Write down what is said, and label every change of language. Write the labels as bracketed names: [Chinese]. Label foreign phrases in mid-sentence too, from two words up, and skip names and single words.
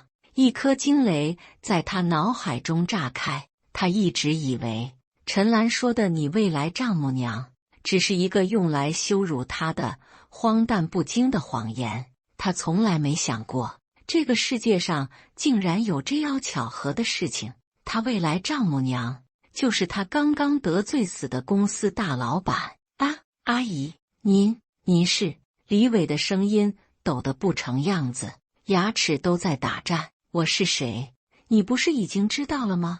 [Chinese] 一顆驚雷在他腦海中炸開。他一直以為陳蘭說的你未來丈母娘只是一個用來羞辱他的荒誕不經的謊言。他從來沒想過這個世界上竟然有這樣巧合的事情。他未來丈母娘就是他剛剛得罪死的公司大老板啊！阿姨，您是？李偉的聲音抖得不成樣子，牙齒都在打顫。我是誰？你不是已經知道了嗎？